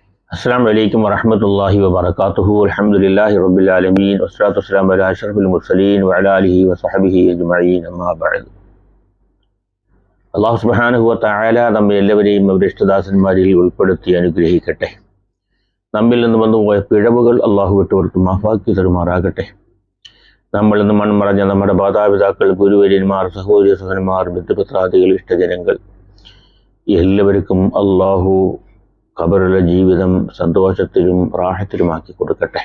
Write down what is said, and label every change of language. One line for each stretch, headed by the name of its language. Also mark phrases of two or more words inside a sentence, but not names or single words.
Arabic: السلام عليكم ورحمة الله وبركاته. الحمد لله رب العالمين والصلاة والسلام على أشرف المرسلين وعلى آله وصحبه أجمعين. أما بعد. الله سبحانه وتعالى
Malayalam: നമ്മെ എല്ലാവരെയും അവരുടെ ഇഷ്ടദാസന്മാരിൽ ഉൾപ്പെടുത്തി അനുഗ്രഹിക്കട്ടെ. നമ്മിൽ നിന്ന് വന്നുപോയ പിഴവുകൾ അള്ളാഹു വിട്ടുപുറത്ത് മാഫാക്കി തരുമാറാകട്ടെ. നമ്മളിൽ നിന്ന് മൺമറഞ്ഞ നമ്മുടെ മാതാപിതാക്കൾ, ഗുരുവര്യന്മാർ, സഹോദരി സഹോദരന്മാർ, ബന്ധുപത്രാദികൾ, ഇഷ്ടജനങ്ങൾ എല്ലാവർക്കും അള്ളാഹു ഖബറിലെ ജീവിതം സന്തോഷത്തിലും റാഹത്തിലുമാക്കി കൊടുക്കട്ടെ.